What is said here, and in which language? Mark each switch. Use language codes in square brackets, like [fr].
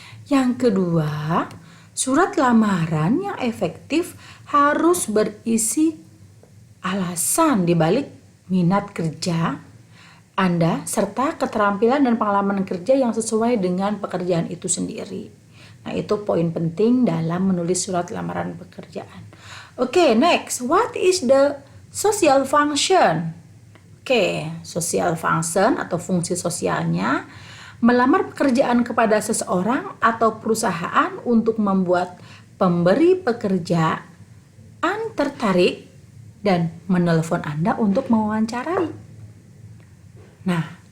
[id] Yang kedua, surat lamaran yang efektif harus berisi alasan dibalik minat kerja Anda serta keterampilan dan pengalaman kerja yang sesuai dengan pekerjaan itu sendiri. Nah, itu poin penting dalam menulis surat lamaran pekerjaan. [en] Oke, next, what is the social function? [id] Oke, social function atau fungsi sosialnya melamar pekerjaan kepada seseorang atau perusahaan untuk membuat pemberi pekerjaan tertarik dan menelepon Anda untuk mewawancarai. Nah,